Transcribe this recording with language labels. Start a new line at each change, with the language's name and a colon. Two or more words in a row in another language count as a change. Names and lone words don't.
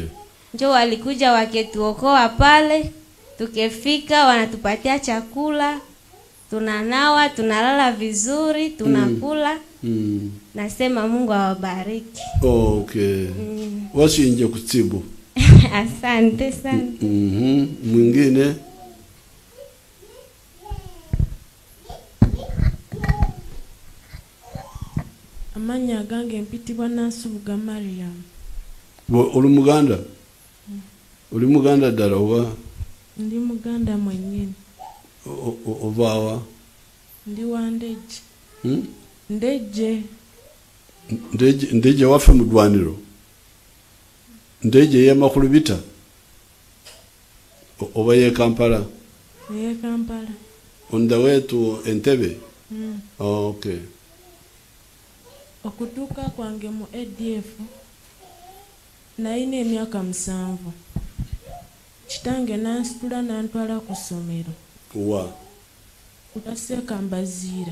Swahili: Njo walikuja waketuokoa pale, tukefika wanatupatia chakula, tunanawa, tunalala vizuri, tunakula. Nasema Mungu awabariki. Okay. Wasi nje kutibu. Asante sana. Mwingine?
Ganda: Amanya gange mpitibwa Nansubuga Mariam. Uli Muganda? Uli Muganda ddala oba? Ndi Muganda mwennyini. Ovawa? Ndi wa Ndeje. Ndeje. Ndeje waffe mu ddwaniro? Ndeje y'amakulu bita? Oba ye Kampala? Ye Kampala.
English: On the way to Entebbe? Okay.
Ganda: Okutuuka kwange mu ADF nalina emyaka 7. Kitange nansitula nantwala ku ssomero. Wa? Ku Sekambaziira.